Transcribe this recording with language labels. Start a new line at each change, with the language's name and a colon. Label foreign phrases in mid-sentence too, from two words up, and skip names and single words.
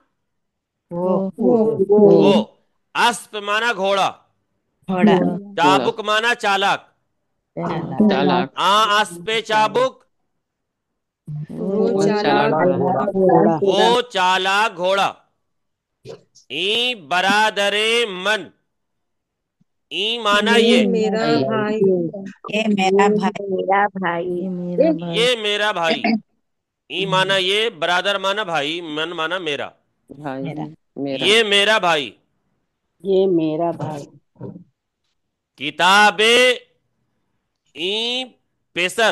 Urdu: وہ وہ. اسپ معنی گھوڑا، گھوڑا، گھوڑا، چابک معنی چالاک. چالاک، آ اس پہ چابک وہ چالاک چالاک گھوڑا، گھوڑا۔ وہ چالاک گھوڑا.
Persian: ای برادر من،
Urdu: ای معنی یہ یہ میرا بھائی، میرا بھائی، یہ میرا بھائی. ای معنی یہ، برادر معنی بھائی، من معنی میرا. بھائی میرا، میرا، یہ میرا بھائی. یہ میرا بھائی.
Persian: کتاب ای پیسر،